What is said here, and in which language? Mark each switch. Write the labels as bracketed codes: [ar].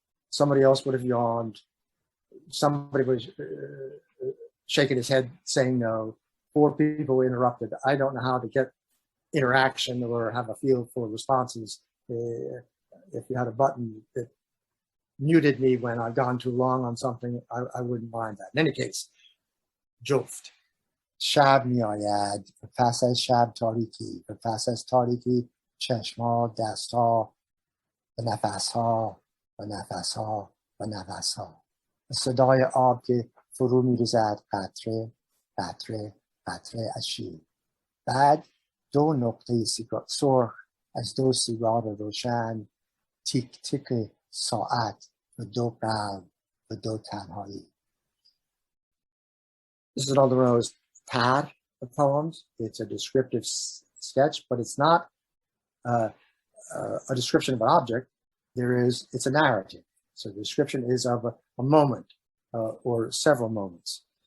[en] Somebody else would have yawned. Somebody was shaking his head saying no. 4 people interrupted. I don't know how to get interaction or have a field full of responses. If you had a button that muted me when I've gone too long on something, I wouldn't mind that. In any case, [fa] جفت شب میآید و پس از شب تاریکی و پس از تاریکی چشم‌ها، دست‌ها و نفس‌ها و نفس‌ها و نفس‌ها صدای آب که فرو می‌ریزد قطره قطره قطره از شیر. بعد 2 نقطه سرخ از 2 سیگار روشن، تیک تیک ساعت و 2 قلب و 2 تنهایی. [en] This is Aldo Rowe's pad of poems. It's a descriptive sketch, but it's not a description of an object. It's a narrative. So the description is of a moment or several moments.